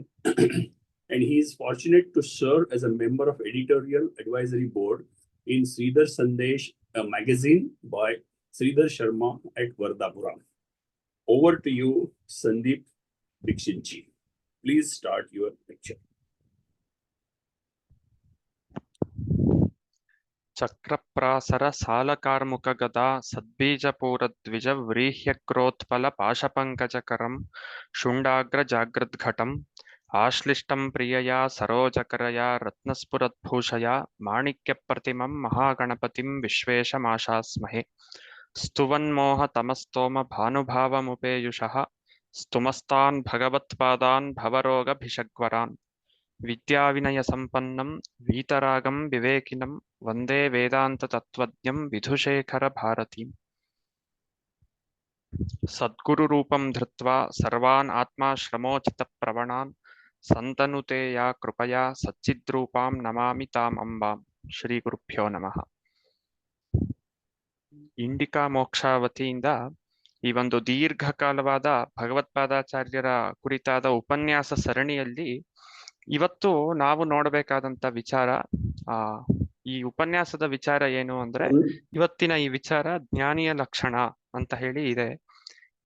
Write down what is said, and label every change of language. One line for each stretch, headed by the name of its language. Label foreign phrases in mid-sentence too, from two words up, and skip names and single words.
English: And he is fortunate to serve as a member of editorial advisory board in Sridhar Sandesh, a magazine by Sridhar Sharma at Vardapura. Over to you, Sandeep Dikshit ji. Please start your lecture.
Sanskrit: ಚಕ್ರಪ್ರಾಸರ ಸಾಲಕಾರ್ಮುಕಗದಾ ಸದ್ಬೀಜಪೂರದ್ವಿಜ ವ್ರೀಹ್ಯಕ್ರೋತ್ಪಲ ಪಾಶಪಂಕಜಕರಂ ಶುಂಡಾಗ್ರ ಜಾಗೃದ್ಘಟಂ ಆಶ್ಲಿಷ್ಟಂ ಪ್ರಿಯಯಾ ಸರೋಜಕರಯಾ ರತ್ನಸ್ಫುರದ್ಭೂಷಯಾ ಮಾಣಿಕ್ಯಪ್ರತಿಮಂ ಮಹಾಗಣಪತಿಂ ವಿಶ್ವೇಶಮಾಶಾಸ್ಮಹೇ ಸ್ತುವನ್ಮೋಹ ತಮಸ್ತೋಮ ಭಾನುಭಾವಮುಪೇಯುಷಃ ಸ್ತುಮಸ್ತಾನ್ ಭಗವತ್ಪಾದಾನ್ ಭವರೋಗಭಿಷಗ್ವರಾನ್ ವಿದ್ಯಾವಿನಯ ಸಂಪನ್ನಂ ವೀತರಾಗಂ ವಿವೇಕಿನಂ ವಂದೇ ವೇದಾಂತ ತತ್ವಜ್ಞಂ ವಿಧುಶೇಖರ ಭಾರತೀಂ ಸದ್ಗುರು ರೂಪಂ ಧೃತ್ವಾ ಸರ್ವಾನ್ ಆತ್ಮಾಶ್ರಮೋಚಿತ ಪ್ರವಣಾನ್ ಸಂತನುತೆ ಯಾ ಕೃಪಯಾ ಸಚ್ಚಿದ್ರೂಪಾಂ ನಮಾಮಿ ತಾಂ ಅಂಬಾಂ. ಶ್ರೀ ಗುರುಭ್ಯೋ ನಮಃ.
Kannada: ಇಂಡಿಕಾ ಮೋಕ್ಷ ವತಿಯಿಂದ ಈ ಒಂದು ದೀರ್ಘಕಾಲವಾದ ಭಗವತ್ಪಾದಾಚಾರ್ಯರ ಕುರಿತಾದ ಉಪನ್ಯಾಸ ಸರಣಿಯಲ್ಲಿ ಇವತ್ತು ನಾವು ನೋಡಬೇಕಾದಂತ ವಿಚಾರ, ಈ ಉಪನ್ಯಾಸದ ವಿಚಾರ ಏನು ಅಂದ್ರೆ ಇವತ್ತಿನ ಈ ವಿಚಾರ ಜ್ಞಾನಿಯ ಲಕ್ಷಣ ಅಂತ ಹೇಳಿ ಇದೆ.